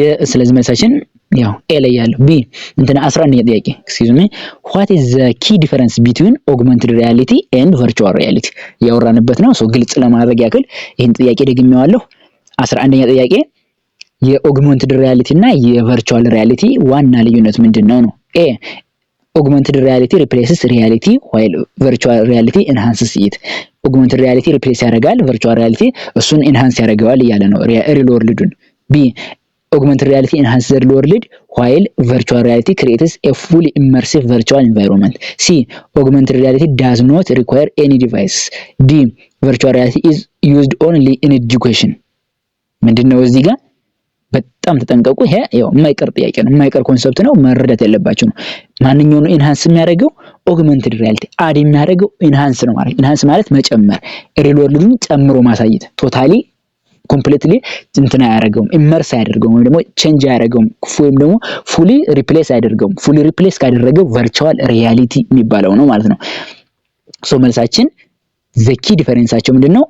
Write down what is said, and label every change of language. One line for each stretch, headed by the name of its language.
Amharic: ስለዚህ መልሳችን ያው ኤ ላይ ያለው ቢ እንትና 11ኛ ጥያቄ
English: excuse me what is the key difference between augmented reality and virtual reality
Amharic: ያወራንበት ነው። ሶ ግልጽ ለማድረግ ያክል ይሄን ጥያቄ ደግሜዋለሁ። 11ኛ ጥያቄ የኦግመንትድ ሪያሊቲ እና የቨርቹዋል ሪያሊቲ ዋና ልዩነት ምንድነው ነው?
English: ኤ augmented reality replaces reality while virtual reality enhances it። augmented reality replace ያደርጋል virtual reality እሱን enhance
Amharic: ያደርገዋል እያለ ነው ሪል ወርልዱን።
English: ቢ augmented reality enhances the real world while virtual reality creates a fully immersive virtual environment. C augmented reality does not require any device. D virtual reality is used only in education።
Amharic: ምንድነው እዚህ ጋር በጣም ተጠንቀቁ። ይሄ ያው የማይቀር ጥያቄ ነው፣ የማይቀር ኮንሰፕት ነው፣ መረዳት ያለባችሁ ነው። ማንኛው ነው ኢንሃንስ የሚያደርገው? ኦግመንትድ ሪያሊቲ አድ የሚያደርገው ኢንሃንስ ነው ማለት። ኢንሃንስ ማለት መጨመር፣ ሪል ወርልድን ጨምሮ ማሳየት። ቶታሊ ኮምፕሊትሊ እንትና ያደርገውም ኢመርስ ያደርገውም ወይም ደግሞ ቼንጅ ያደርገውም ወይም ደግሞ ፉሊ ሪፕሌስ ያደርገውም። ፉሊ ሪፕሌስ ካደረገው ቨርቹዋል ሪያሊቲ የሚባለው ነው ማለት ነው። ሶ መልሳችን the key differenceአቸው ምንድነው?